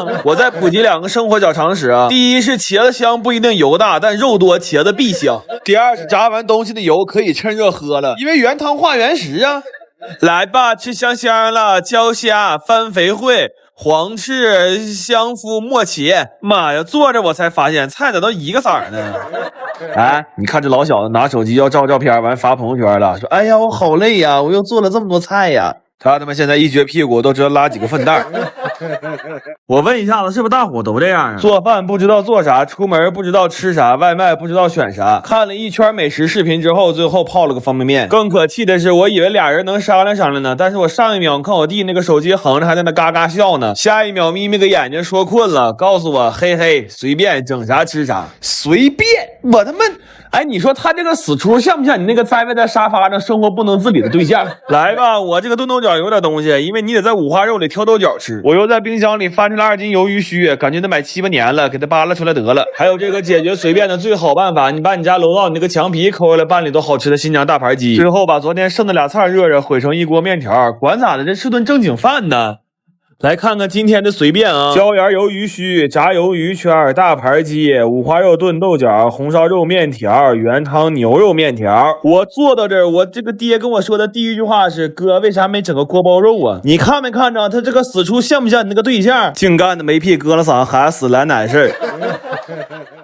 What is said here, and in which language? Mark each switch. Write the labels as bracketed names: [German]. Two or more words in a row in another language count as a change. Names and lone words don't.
[Chinese] 我再普及2個生活小常識啊。第一是茄子香不一定油大，但肉多茄子必香。第二是炸完東西的油可以趁熱喝了，因為原湯化原食啊。來吧，吃香香了，焦蝦、番肥燴、黃翅、香麩、墨茄。媽呀，坐着我才發現菜咋都一個色兒呢？哎，你看這老小子拿手機要照照片，完發朋友圈了，說哎呀我好累呀，我又做了這麼多菜呀。他媽現在一撅屁股都知道拉幾個糞袋。我問一下子，是不是大夥都這樣啊？做飯不知道做啥，出門不知道吃啥，外賣不知道選啥。看了一圈美食視頻之後，最後泡了個方便麵。更可氣的是，我以為倆人能商量商量呢，但是我上一秒看我弟那個手機橫着，還在那嘎嘎笑呢，下一秒眯眯個眼睛說困了，告訴我嘿嘿隨便整啥吃啥，隨便。我他媽，哎，你說他這個死出像不像你那個栽歪在沙發上生活不能自理的對象？來吧，我這個燉豆角有點東西，因為你得在五花肉裡挑豆角吃。我又在冰箱裡翻出了2斤鱿魚鬚，感覺得買7、8年了，給它扒拉出來得了。還有這個解決隨便的最好辦法，你把你家楼道你那個牆皮摳下來拌裡都好吃的新疆大盤雞。最後把昨天剩的倆菜热热，混成一鍋面條，管咋的，這是頓正經飯呢。來看看今天的隨便啊，椒鹽魷魚須、炸魷魚圈、大盤雞、五花肉燉豆角、紅燒肉面條、原湯牛肉面條。我坐到這兒，我這個爹跟我說的第一句話是：哥，為啥沒整個鍋包肉啊？你看沒看着他這個死出像不像你那個對象？淨幹的沒屁疙瘩嗓，還死来奶事兒。